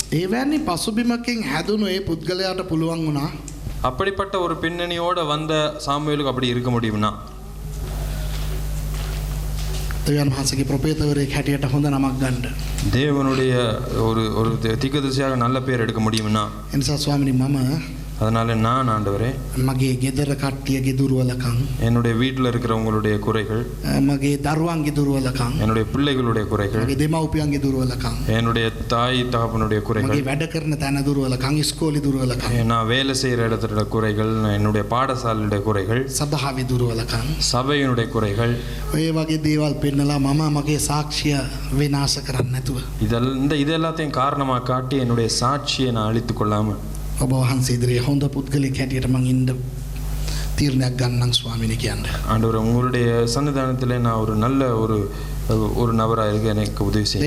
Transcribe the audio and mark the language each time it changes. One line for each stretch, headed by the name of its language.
Sinhala: එවැනි පසුබිමකින් හැදුණු ඒ පුද්ගලයාට පුළුවන් වුණා
Tamil: அப்படிப்பட்ட ஒரு பின்னணியோட வந்த சாமுவேலுக்கு அப்படி இருக்க முடியும்னா
Sinhala: දෙවියන් වහන්සේගේ ප්‍රොපේතවරයෙක් හැටියට හොඳ නමක් ගන්න.
Tamil: தேவனுடைய ஒரு தீர்க்கதரிசியாக நல்ல பேர் எடுக்க முடியும்னா
Sinhala: එනිසා ස්වාමීනි මම
Tamil: அதனால நான் ஆண்டவரே
Sinhala: මගේ ගෙදර කට්ටියගේ දුර්වලකම්
Tamil: என்னுடைய வீட்டில் இருக்கிறவங்களுடைய குறைகள்,
Sinhala: මගේ දරුවන්ගේ දුර්වලකම්
Tamil: என்னுடைய பிள்ளைகளுடைய குறைகள்,
Sinhala: මගේ දෙමව්පියන්ගේ දුර්වලකම්
Tamil: என்னுடைய தாய் தகப்பனுடைய குறைகள்,
Sinhala: මගේ වැඩ කරන තැන දුර්වලකම් ඉස්කෝලේ දුර්වලකම්
Tamil: நான் வேலை செய்கிற இடத்துல குறைகள், என்னுடைய பாடசாலையுடைய குறைகள்,
Sinhala: සභාවේ දුර්වලකම්
Tamil: சபையினுடைய குறைகள்,
Sinhala: ඔය වගේ දේවල් පෙන්නලා මම මගේ සාක්ෂිය විනාශ කරන්නේ නැතුව
Tamil: இது எல்லாத்தையும் காரணமாக காட்டி என்னுடைய சாட்சியை நான் அழித்து கொள்ளாமல்
Sinhala: ඔබ වහන්සේ ඉදිරියේ හොඳ පුද්ගලෙක් හැටියට මං ඉන්න තීරණයක් ගන්නම් ස්වාමීනි කියන්නේ.
Tamil: ஆண்டவர் உங்களுடைய சன்னிதானத்தில் நான் ஒரு நல்ல ஒரு நபராக இருக்க எனக்கு உதவி செய்யும்.